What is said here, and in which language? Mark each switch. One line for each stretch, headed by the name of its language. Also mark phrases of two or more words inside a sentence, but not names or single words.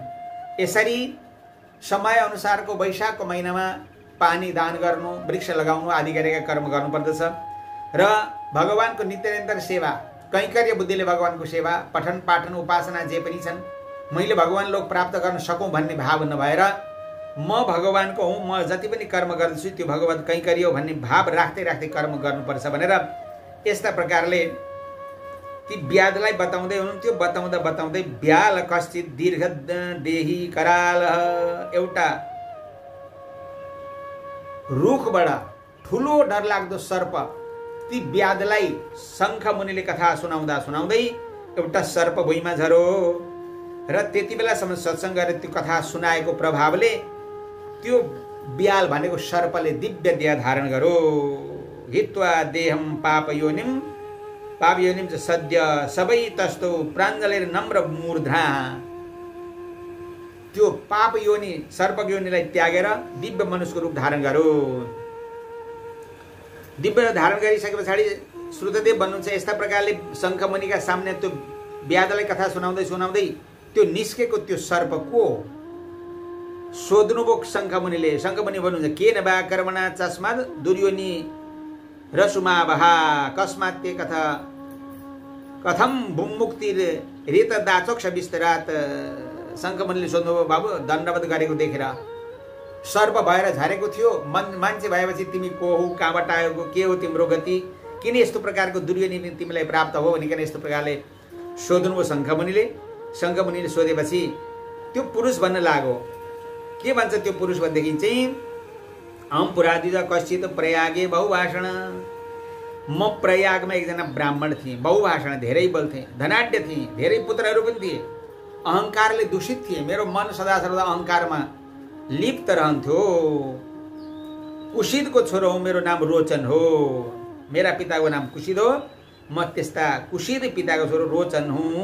Nepali: यसरी समय अनुसारको वैशाखको महिनामा पानी दान गर्नु, वृक्ष लगाउनु आदि गरेका कर्म गर्नुपर्दछ र भगवानको नित्य निरन्तर सेवा, कैंकर्य बुद्धिले भगवानको सेवा, पठन पाठन उपासना जे पनि छन्, मैले भगवान लोक प्राप्त गर्न सकौँ भन्ने भाव नभएर म भगवानको हुँ, म जति पनि कर्म गर्दछु त्यो भगवत कैंकर्य हो भन्ने भाव राख्दै राख्दै कर्म गर्नुपर्छ भनेर यस्ता प्रकारले ती व्याधलाई बताउँदै हुनुहुन्थ्यो। बताउँदा बताउँदै
Sanskrit: व्याल कश्चित दीर्घ देही कराल,
Nepali: एउटा रुखबाट ठुलो डरलाग्दो सर्प ती व्याधलाई शङ्ख मुनिले कथा सुनाउँदा सुनाउँदै एउटा सर्प भुइँमा झरो र त्यति बेलासम्म सत्सङ्ग गरेर त्यो कथा सुनाएको प्रभावले त्यो व्याल भनेको सर्पले दिव्य देह धारण गरो।
Sanskrit: हित्वा देहम पाप योनिम च सद्य सबै तस्तो प्राञ्जलेर नम्र मूर्धा,
Nepali: त्यो पाप योनि सर्प योनिलाई त्यागेर दिव्य मनुष्यको रूप धारण गरो। दिव्य धारण गरिसके पछाडि श्रुतदेव भन्नुहुन्छ यस्ता प्रकारले शङ्खमुनिका सामने त्यो व्याधलाई कथा सुनाउँदै सुनाउँदै त्यो निस्केको त्यो सर्प को सोध्नुभयो शङ्खमुनिले। शङ्खमुनि भन्नुहुन्छ
Sanskrit: केन वा कर्मणा चस्मात् दुर्योनि रसुमावहा कस्मात् ते कथा कथम भूमुक्ति रेत दाचोक्ष विस्तरात।
Nepali: शङ्खमुनिले सोध्नुभयो बाबु दण्डवत गरेको देखेर सर्प भएर झरेको थियो, मान्छे भएपछि तिमी को हो, कहाँबाट आएको, के हो तिम्रो गति, किन यस्तो प्रकारको दुर्योनि तिमीलाई प्राप्त हो भनिकन यस्तो प्रकारले सोध्नुभयो शङ्खमुनिले। शङ्खमुनिले सोधेपछि त्यो पुरुष भन्न लाग्यो। के भन्छ त्यो पुरुष भनेदेखि चाहिँ
Sanskrit: अहम पुरादिज कश्चित प्रयागे बहुभाषण।
Nepali: म प्रयागमा एकजना ब्राह्मण थिएँ, बहुभाषण धेरै बोल्थेँ, धनाढ्य थिएँ, धेरै पुत्रहरू पनि थिए, अहङ्कारले दूषित थिए, मेरो मन सदा सर्वदा अहङ्कारमा लिप्त रहन्थ्यो। कुशिदको छोरो हो, मेरो नाम रोचन हो, मेरा पिताको नाम कुशिद हो, म त्यस्ता कुशिद पिताको छोरो रोचन हुँ।